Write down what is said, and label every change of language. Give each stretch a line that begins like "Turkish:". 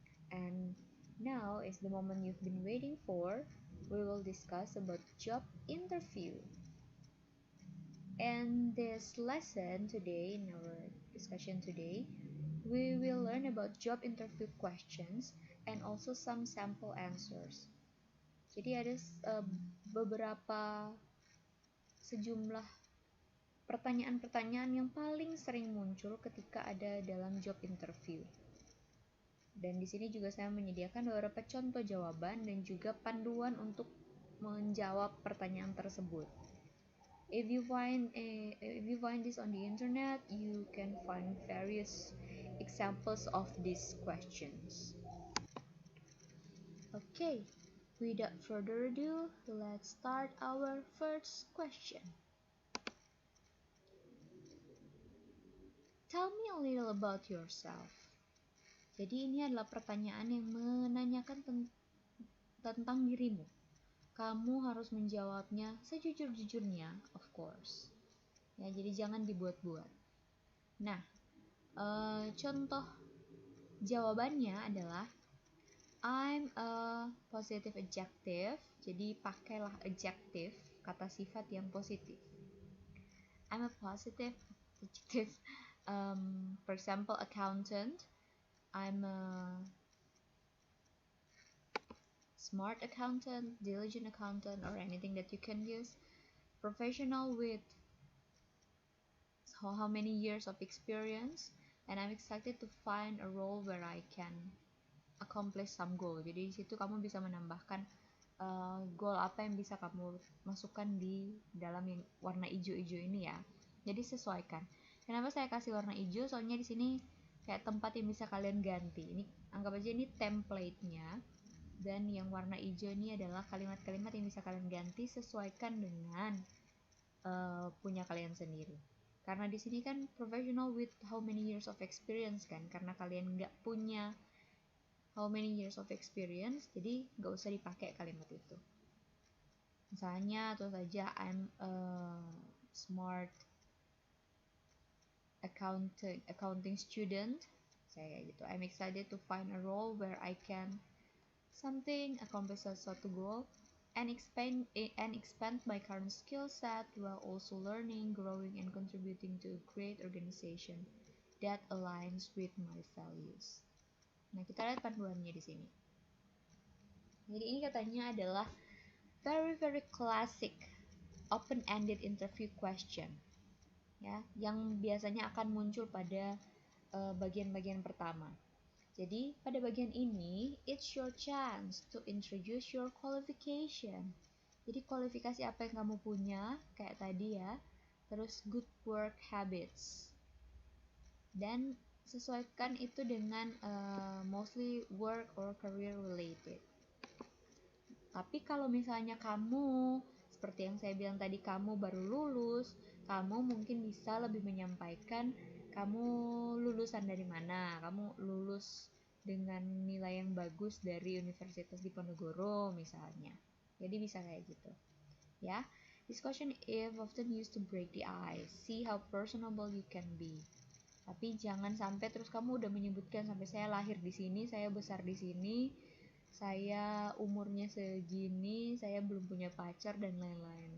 English: And now is the moment you've been waiting for. We will discuss about job interview. And this lesson today, in our discussion today, we will learn about job interview questions and also some sample answers.
Indonesian: Jadi ada beberapa sejumlah pertanyaan-pertanyaan yang paling sering muncul ketika ada dalam job interview. Dan di sini juga saya menyediakan beberapa contoh jawaban dan juga panduan untuk menjawab pertanyaan tersebut.
English: If you find this on the internet, you can find various examples of these questions. Okay, without further ado, let's start our first question. Tell me a little about yourself.
Indonesian: Jadi ini adalah pertanyaan yang menanyakan tentang dirimu. Kamu harus menjawabnya sejujur-jujurnya,
English: of course.
Indonesian: Ya, jadi jangan dibuat-buat. Nah, contoh jawabannya adalah
English: I'm a positive adjective.
Indonesian: Jadi pakailah adjective, kata sifat yang positif.
English: I'm a positive adjective. For example, accountant. I'm a smart accountant, diligent accountant, or anything that you can use. Professional with how many years of experience, and I'm excited to find a role where I can accomplish some goal.
Indonesian: Jadi di situ kamu bisa menambahkan goal apa yang bisa kamu masukkan di dalam yang warna hijau-hijau ini ya. Jadi sesuaikan. Kenapa saya kasih warna hijau? Soalnya di sini kayak tempat yang bisa kalian ganti. Ini anggap aja ini template-nya. Dan yang warna hijau ini adalah kalimat-kalimat yang bisa kalian ganti sesuaikan dengan punya kalian sendiri. Karena di sini kan
English: professional with how many years of experience
Indonesian: kan, karena kalian nggak punya
English: how many years of experience,
Indonesian: jadi nggak usah dipakai kalimat itu. Misalnya atau saja
English: I'm a smart accounting student,
Indonesian: saya gitu.
English: I'm excited to find a role where I can accomplish suatu goal and expand my current skill set while also learning, growing, and contributing to a great organization that aligns with my values.
Indonesian: Nah, kita lihat panduannya di sini. Jadi ini katanya adalah
English: very classic open-ended interview question,
Indonesian: ya, yang biasanya akan muncul pada bagian-bagian pertama. Jadi pada bagian ini,
English: it's your chance to introduce your qualification.
Indonesian: Jadi kualifikasi apa yang kamu punya, kayak tadi ya. Terus
English: good work habits.
Indonesian: Dan sesuaikan itu dengan
English: mostly work or career related.
Indonesian: Tapi kalau misalnya kamu, seperti yang saya bilang tadi, kamu baru lulus, kamu mungkin bisa lebih menyampaikan kamu lulusan dari mana, kamu lulus dengan nilai yang bagus dari Universitas Diponegoro misalnya. Jadi bisa kayak gitu. Ya.
English: This question is often used to break the ice. See how personable you can be.
Indonesian: Tapi jangan sampai terus kamu udah menyebutkan sampai saya lahir di sini, saya besar di sini, saya umurnya segini, saya belum punya pacar dan lain-lain.